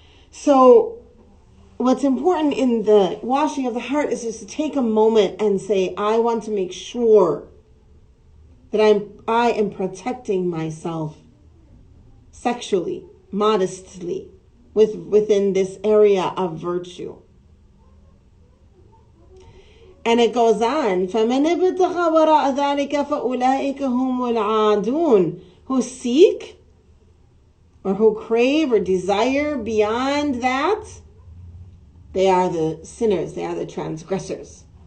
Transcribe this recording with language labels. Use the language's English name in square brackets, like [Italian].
[English] So what's important in the washing of the heart is just to take a moment and say, I want to make sure that I am protecting myself sexually, modestly, within this area of virtue. And it goes on, [Arabic] فَمَنِ ابْتَغَى وَرَاءَ ذَلِكَ فَأُولَٰئِكَ هُمُ الْعَادُونَ. [English] Who seek or who crave or desire beyond that, they are the sinners, they are the transgressors.